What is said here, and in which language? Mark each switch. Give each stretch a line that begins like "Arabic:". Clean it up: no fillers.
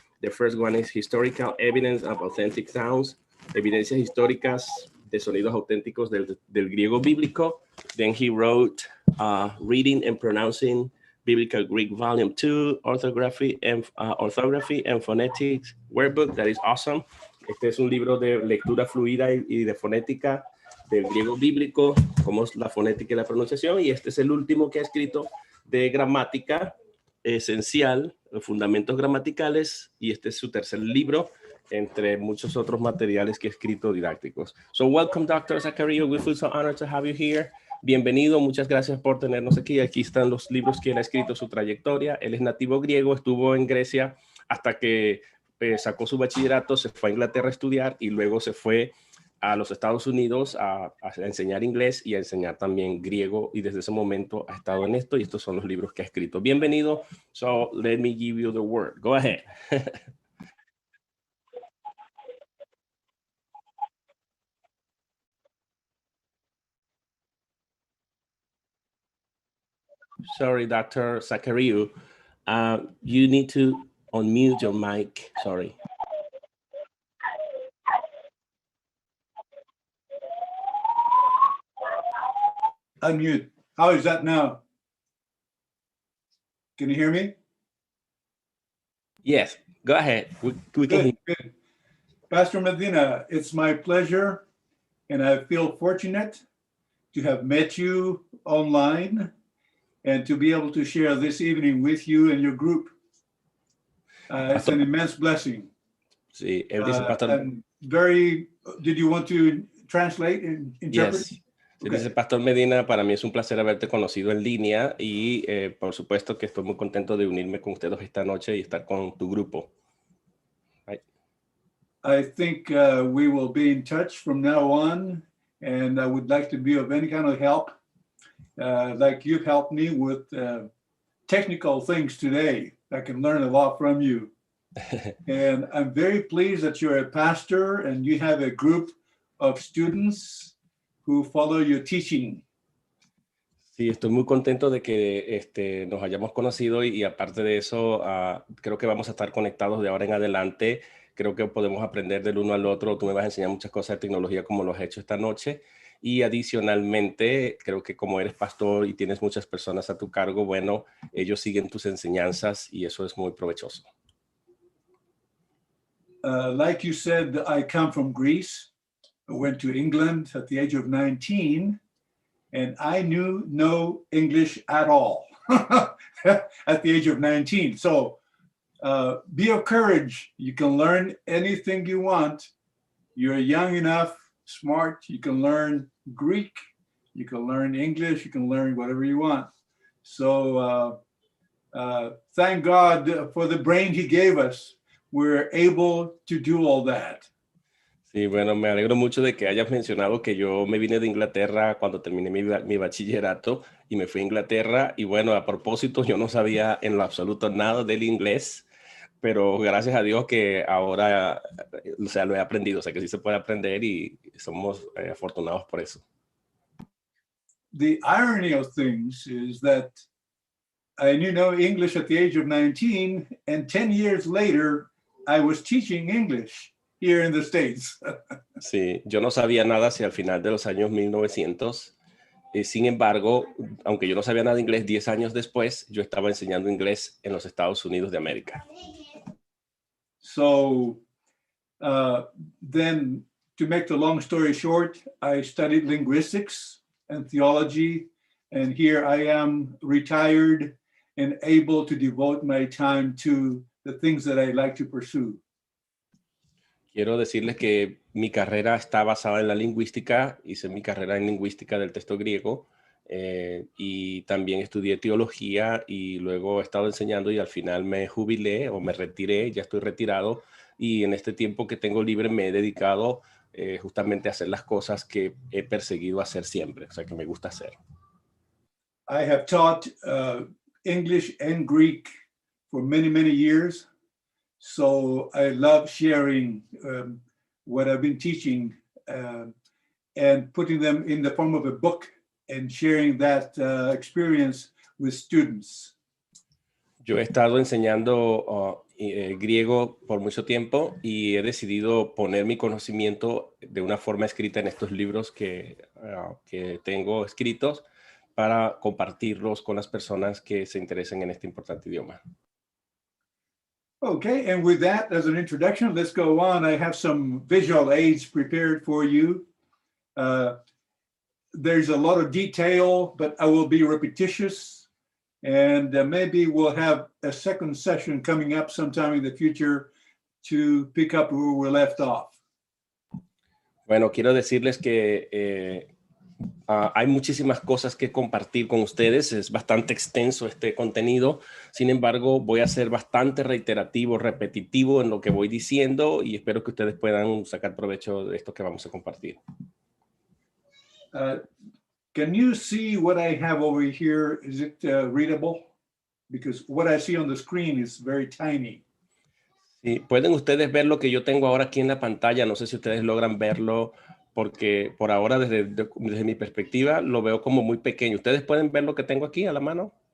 English: The first one is Historical Evidence of Authentic Sounds,
Spanish: Evidencias Históricas de Sonidos Auténticos del Griego Bíblico.
English: Then he wrote Reading and Pronouncing Biblical Greek Volume 2, Orthography and Phonetics Workbook. That is awesome.
Spanish: Este es un libro de lectura fluida y de fonética del griego bíblico, como es la fonética y la pronunciación. Y este es el último que ha escrito de gramática esencial, los fundamentos gramaticales, y este es su tercer libro, entre muchos otros materiales que he escrito didácticos.
English: So welcome, Dr. ZACHARIOU. We feel so honored to have you here.
Spanish: Bienvenido, muchas gracias por tenernos aquí. Aquí están los libros que él ha escrito, su trayectoria. Él es nativo griego, estuvo en Grecia hasta que sacó su bachillerato, se fue a Inglaterra a estudiar y luego se fue a los Estados Unidos a enseñar inglés y a enseñar también griego, y desde ese momento ha estado en esto, y estos son los libros que ha escrito. Bienvenido.
English: So let me give you the word. Go ahead. Sorry, Dr. ZACHARIOU. You need to unmute your mic. Sorry. Unmute. How is that now? Can you hear me? Yes, go ahead. We can hear. Good. Pastor Medina, it's my pleasure, and I feel fortunate to have met you online and to be able to share this evening with you and your group. It's an immense blessing.
Spanish: Sí, él dice, Pastor.
English: And did you want to translate and interpret? Yes.
Spanish: Dice Pastor Medina, para mí es un placer haberte conocido en línea y por supuesto que estoy muy contento de unirme con ustedes esta noche y estar con tu grupo.
English: Right. I think we will be in touch from now on, and I would like to be of any kind of help, like you've helped me with technical things today. I can learn a lot from you. And I'm very pleased that you're a pastor and you have a group of students who follow your teaching.
Spanish: Sí, estoy muy contento de que nos hayamos conocido y aparte de eso, creo que vamos a estar conectados de ahora en adelante. Creo que podemos aprender del uno al otro. Tú me vas a enseñar muchas cosas de tecnología como lo has hecho esta noche. Y adicionalmente, creo que como eres pastor y tienes muchas personas a tu cargo, bueno, ellos siguen tus enseñanzas y eso es muy provechoso.
English: Like you said, I come from Greece. I went to England at the age of 19, and I knew no English at all at the age of 19. So be of courage. You can learn anything you want. You're young enough, smart. You can learn Greek. You can learn English. You can learn whatever you want. So thank God for the brain he gave us. We're able to do all that.
Spanish: Sí, bueno, me alegro mucho de que hayas mencionado que yo me vine de Inglaterra cuando terminé mi bachillerato y me fui a Inglaterra y bueno, a propósito, yo no sabía en lo absoluto nada del inglés, pero gracias a Dios que ahora, o sea, lo he aprendido, o sea, que sí se puede aprender y somos afortunados por eso.
English: The irony of things is that I knew no English at the age of 19, and 10 years later, I was teaching English here in the States.
Spanish: Sí, yo no sabía nada hacia el final de los años 1900. Sin embargo, aunque yo no sabía nada de inglés, 10 años después, yo estaba enseñando inglés en los Estados Unidos de América.
English: So then, to make the long story short, I studied linguistics and theology, and here I am retired and able to devote my time to the things that I like to pursue.
Spanish: Quiero decirles que mi carrera está basada en la lingüística. Hice mi carrera en lingüística del texto griego y también estudié teología y luego he estado enseñando y al final me jubilé o me retiré, ya estoy retirado y en este tiempo que tengo libre me he dedicado justamente a hacer las cosas que he perseguido hacer siempre, o sea, que me gusta hacer.
English: I have taught English and Greek for many, many years. So I love sharing what I've been teaching and putting them in the form of a book and sharing that experience with students.
Spanish: Yo he estado enseñando griego por mucho tiempo y he decidido poner mi conocimiento de una forma escrita en estos libros que tengo escritos para compartirlos con las personas que se interesen en este importante idioma.
English: Okay, and with that as an introduction, let's go on. I have some visual aids prepared for you. There's a lot of detail, but I will be repetitious. And maybe we'll have a second session coming up sometime in the future to pick up where we left off.
Spanish: Bueno, quiero decirles que hay muchísimas cosas que compartir con ustedes. Es bastante extenso este contenido. Sin embargo, voy a ser bastante reiterativo, repetitivo en lo que voy diciendo y espero que ustedes puedan sacar provecho de esto que vamos a compartir.
English: Can you see what I have over here? Is it readable? Because what I see on the screen is very tiny.
Spanish: Sí, pueden ustedes ver lo que yo tengo ahora aquí en la pantalla. No sé si ustedes logran verlo porque por ahora desde mi perspectiva lo veo como muy pequeño. ¿Ustedes pueden ver lo que tengo aquí a la mano?